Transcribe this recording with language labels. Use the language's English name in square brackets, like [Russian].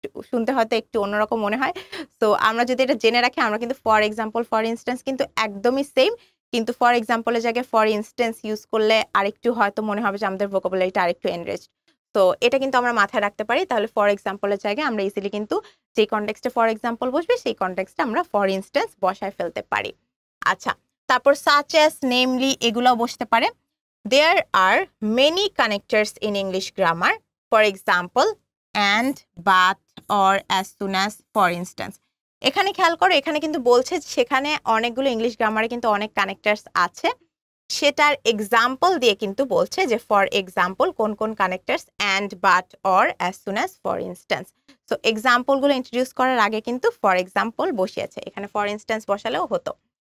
[Bangla] শুনতে হয়তো একটু অন্যরকম মনে হয়। সো আমরা যদি এটা জেনে রাখি, আমরা কিন্তু ফর এক্সাম্পল, ফর ইনস্ট্যান্স কিন্তু একদমই সেম, কিন্তু ফর এক্সাম্পলের জায়গায় ফর ইনস্ট্যান্স ইউজ করলে আরেকটু হয়তো মনে হবে যে আমাদের ভোকাবুলারিটা আরেকটু এনরিচড। তো এটা কিন্তু আমরা মাথায় রাখতে পারি। তাহলে ফর এক্সাম্পলের জায়গায় আমরা ইজিলি কিন্তু যে কনটেক্সটে ফর এক্সাম্পল বসবে সেই কনটেক্সটে আমরা ফর ইনস্ট্যান্স বসায় ফেলতে পারি। আচ্ছা, তারপর সাচ অ্যাজ, নেমলি এগুলোও বসতে পারে। [English] There are many connectors in English grammar. For example, and, but, or, as soon as, for instance. [Bangla] এখানে খেয়াল করো, এখানে কিন্তু বলছে সেখানে অনেকগুলো ইংলিশ গ্রামারে কিন্তু অনেক কানেক্টার্স আছে, সেটার এক্সাম্পল দিয়ে কিন্তু বলছে যে ফর এক্সাম্পল কোন কোন connectors, and, but, or, as soon as, for instance. So এক্সাম্পলগুলো introduce করার আগে কিন্তু ফর এক্সাম্পল বসিয়েছে, এখানে ফর ইনস্ট্যান্স বসালেও হতো।